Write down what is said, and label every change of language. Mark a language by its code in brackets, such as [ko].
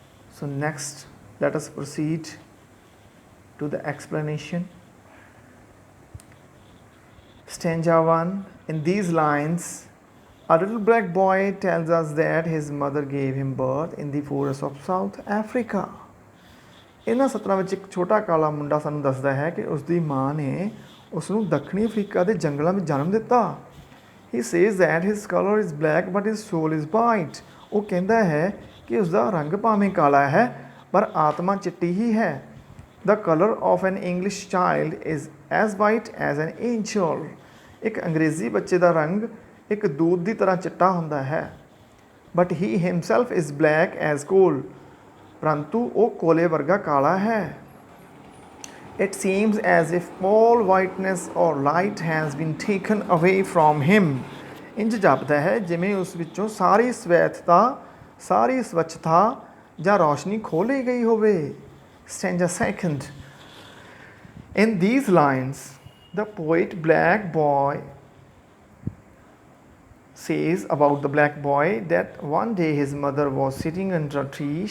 [en] So next, let us proceed to the explanation. Stanza 1. In these lines, a little black boy tells us that his mother gave him birth in the forests of South Africa. [pa] ਇਹਨਾਂ ਸਤਰਾਂ ਵਿੱਚ ਇੱਕ ਛੋਟਾ ਕਾਲਾ ਮੁੰਡਾ ਸਾਨੂੰ ਦੱਸਦਾ ਹੈ ਕਿ ਉਸ ਦੀ ਮਾਂ ਨੇ ਉਸ ਨੂੰ ਦੱਖਣੀ ਅਫਰੀਕਾ ਦੇ ਜੰਗਲਾਂ ਵਿੱਚ ਜਨਮ ਦਿੱਤਾ. [en] He says that his color is black but his soul is white. [pa] ਉਹ ਕਹਿੰਦਾ ਹੈ ਕਿ ਉਸ ਦਾ ਰੰਗ ਭਾਵੇਂ ਕਾਲਾ ਹੈ ਪਰ ਆਤਮਾ ਚਿੱਟੀ ਹੀ ਹੈ. [en] The color of an English child is as white as an angel. [pa] ਇੱਕ ਅੰਗਰੇਜ਼ੀ ਬੱਚੇ ਦਾ ਰੰਗ ਇੱਕ ਦੂਤ ਦੀ ਤਰ੍ਹਾਂ ਚਿੱਟਾ ਹੁੰਦਾ ਹੈ. [en] But he himself is black as coal. [pa] ਪਰੰਤੂ ਉਹ ਕੋਲੇ ਵਰਗਾ ਕਾਲਾ ਹੈ. [en] It seems as if all whiteness or light has been taken away from him. [pa] ਇੰਜ ਜਾਪਦਾ ਹੈ ਜਿਵੇਂ ਉਸ ਵਿੱਚੋਂ ਸਾਰੀ ਸਵੈਥਤਾ, ਸਾਰੀ ਸਵੱਛਤਾ ਜਾਂ ਰੌਸ਼ਨੀ ਖੋਹ ਲਈ ਗਈ ਹੋਵੇ. [en] Stanza 2. In these lines, the poet Black Boy says about the black boy that one day his mother was sitting under a tree.